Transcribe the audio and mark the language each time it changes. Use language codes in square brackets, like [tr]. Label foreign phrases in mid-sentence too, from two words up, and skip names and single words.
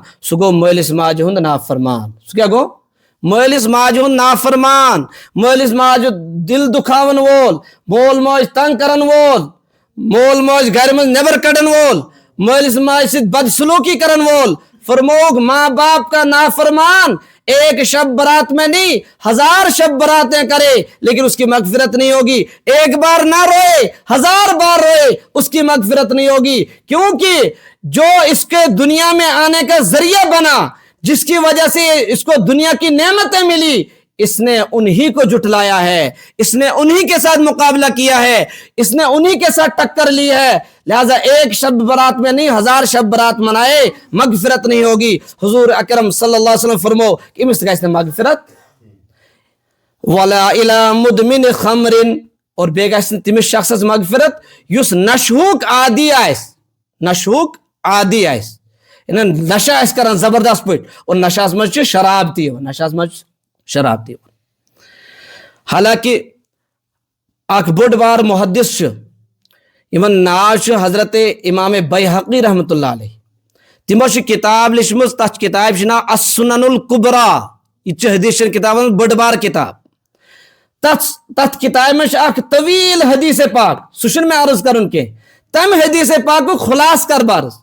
[ks] سُہ گوٚو مٲلِس ماجہِ ہُنٛد نافرمان سُہ کیٛاہ گوٚو مٲلِس ماجہِ ہُنٛد نافرمان مٲلِس ماجہِ دل دُکھاون وول مول موج تنگ کرن وول مول موج گھرِ منٛز نیبر کڑن وول مٲلِس ماجہِ سۭتۍ بدسلوٗکی کرن وول فرموگ [ur] ماں باپ کا نافرمان ایک شب برات میں نہیں 1000 شب براتیں کرے لیکن اس کی مغفرت نہیں ہوگی، ایک بار نہ روئے 1000 بار روئے اس کی مغفرت نہیں ہوگی، کیونکہ جو اس کے دنیا میں آنے کا ذریعہ بنا، جس کی وجہ سے اس کو دنیا کی نعمتیں ملی، اس نے انہی کو جھٹلایا ہے، اس نے انہی کے ساتھ مقابلہ کیا ہے، اس نے انہی کے ساتھ ٹکر لی ہے، لہذا ایک شب برات میں نہیں 1000 شب برات منائے مغفرت نہیں ہوگی۔ [ks] حضور اکرم [ar] صلی اللہ علیہ وسلم [ks] فرمو کہ امس گژھِ نہٕ مغفرت [ar] ولا الى مدمن خمر، [ks] اور بیٚیہِ گژھِ نہٕ تٔمِس شخصس مغفرت یُس نشہُک عادی آسہِ، نشہُک عادی آسہِ، نشہ آسہِ کران زبردست پٲٹھۍ، اور نشہس منٛز چھِ شراب تہِ یِوان، نشہس منٛز چھِ شراب تہِ یِوان۔ حالانکہ اکھ بوٚڑ بار محدث چھُ یمن ناو چھُ حضرت امام بیہقی [ar] رحمۃ اللہ علیہ، [ks] تمو چھِ کتاب لیچھمٕژ، تتھ کتابہِ چھُ ناو السنن الکبریٰ، یہ چھِ حدیث چن کتابن منٛز بٔڑ بار کتاب، تتھ کتابہِ منٛز چھُ اکھ طویل حدیث پاک، سُہ چھُنہٕ مےٚ عرض کرُن کینٛہہ، تمہِ حدیث پاکُک خلاص کر بہٕ عرض۔